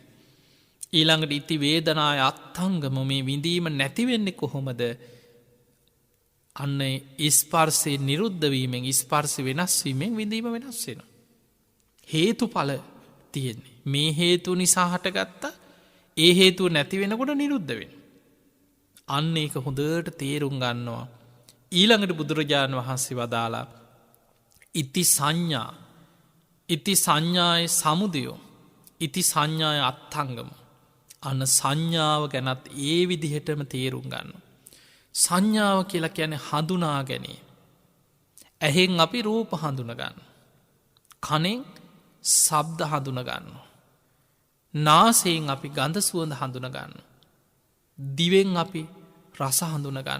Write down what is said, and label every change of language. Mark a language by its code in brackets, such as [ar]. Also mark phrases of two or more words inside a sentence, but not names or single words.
[si] ඊළඟට [pi] ඉති වේදනාය අත්තංගම [si] මේ විඳීම නැතිවෙන්නේ කොහොමද අන්න ස්පර්සේ නිරුද්ධවීමෙන් ස්පර්සි වෙනස්වීමෙන් විඳීම වෙනස් වෙන. හේතු පල තියෙන්නේ. මේ හේතු නිසා හටගත්තා ඒ හේතුව නැති වෙනකොට නිරුද්ධ වෙන. අන්න ඒක හොඳට තේරුම් ගන්නවා. ඊළඟට බුදුරජාණන් වහන්සේ වදාලා [pi] ඉති සංඥා ඉති සංඥාය සමුදයෝ ඉති සංඥාය අත්තංගම [si] අන්න සංඥාව ගැනත් ඒ විදිහටම තේරුම් ගන්න. සංඥාව කියලා කියන හඳුනා ගැනේ. ඇහෙන් අපි රූප හඳුනගන්න. කනෙන් සබ්ද හඳුනගන්න. නාසයෙන් අපි ගඳ සුවඳ හඳුනගන්න. දිවෙන් අපි රස හඳුනගන්න.